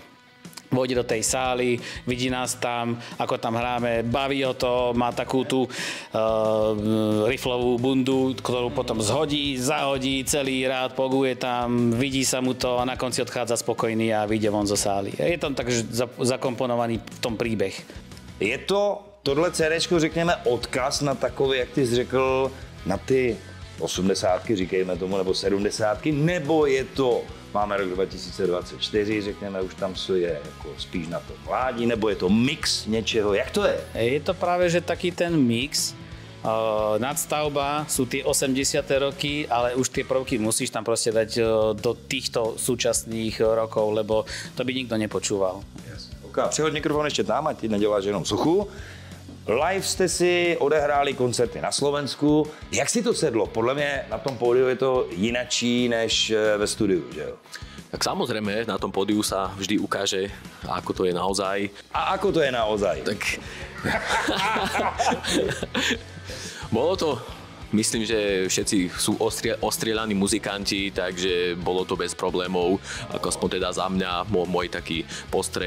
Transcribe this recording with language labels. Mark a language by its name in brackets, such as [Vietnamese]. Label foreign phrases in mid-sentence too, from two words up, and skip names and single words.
[Slovak] Vôjde do tej sály, vidí nás tam, ako tam hráme, baví ho to, má takú tú riflovú bundu, ktorú potom zhodí, zahodí, celý rád poguje tam, vidí sa mu to a na konci odchádza spokojný a vyjde von zo sály. Je tam tak zakomponovaný v tom príbeh. [Czech] Je to tohle CDčko, řekněme, odkaz na takový, jak ty jsi řekl, na ty 80, říkejme tomu, nebo 70, nebo je to, máme rok 2024, řekněme, už tam je jako spíš na to mládí, nebo je to mix něčeho, jak to je? [Slovak] Je to práve, že taký ten mix, nadstavba sú tie 80. roky, ale už tie prvky musíš tam proste dať do týchto súčasných rokov, lebo to by nikto nepočúval. [English] Yes. [Czech] Ok, přehod mikrofon ještě tam, ať ty neděláš jenom suchu. Live jste si odehráli koncerty na Slovensku. Jak si to sedlo? Podle mě na tom pódiu je to jinačí než ve studiu, že jo? [Slovak] Tak samozrejme, na tom pódiu sa vždy ukáže, ako to je naozaj. A ako to je naozaj? Tak... Bolo to... Myslím, že všetci sú ostrieľaní muzikanti, takže bolo to bez problémov, ako aspoň teda za mňa, môj taký postreh.